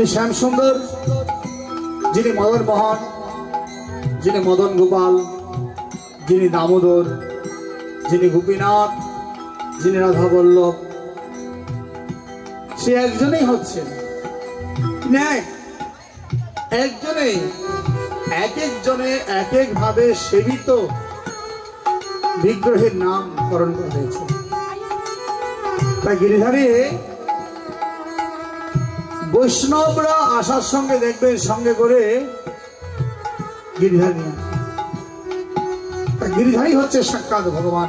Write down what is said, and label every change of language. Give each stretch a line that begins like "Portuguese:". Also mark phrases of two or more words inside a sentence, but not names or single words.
Bangla: শ্যাম সুন্দর যিনি মদন মোহন যিনি মদন গোপাল যিনি দামোদর যিনি গোপীনাথ যিনি রাধা বল্লভ সে एकजनेই হচ্ছেন একজনেই এক এক জনে এক এক ভাবে সেবিত বিগ্রহের নামকরণ করা হয়েছে। তাই গিরিধারী বৈষ্ণবরা আসার সঙ্গে দেখবেন সঙ্গে করে গিরিধারী গিরিধারী হচ্ছে সাক্ষাৎ ভগবান।